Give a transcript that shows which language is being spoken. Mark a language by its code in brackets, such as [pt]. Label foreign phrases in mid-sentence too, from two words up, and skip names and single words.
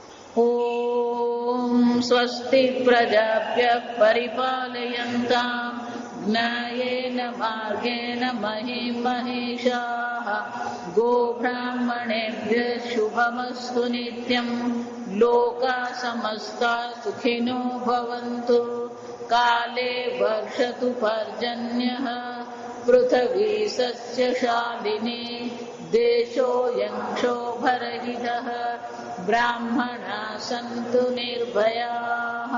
[sa] ઓમ સ્વસ્તિ પ્રજાભ્ય પરિપાલયન્તામ જ્ઞાયેન માર્ગેણ મહિં મહિષાઃ ગોબ્રાહ્મણેભ્યઃ શુભમસ્તુ નિત્યં लोका समस्ता सुखिनो भवन्तु, काले वर्षतु पर्जन्यः, पृथिवी सस्यशालिनी, देशोऽयं क्षोभरहितः, ब्राह्मणाः सन्तु निर्भयाः।